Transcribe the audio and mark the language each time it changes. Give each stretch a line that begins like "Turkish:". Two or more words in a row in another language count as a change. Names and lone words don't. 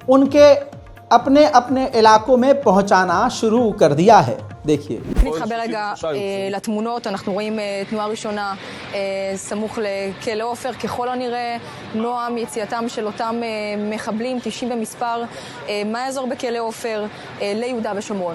Hindi: उनके अपने अपने इलाकों में पहुंचाना शुरू कर दिया है। देखिए,
Hebrew: נתחבר רגע לתמונות, אנחנו רואים תנועה ראשונה סמוך לכלא עופר, ככל הנראה נועם יציאתם של אותם מחבלים, 90 במספר, מהאזור בכלא עופר ליהודה ושומרון.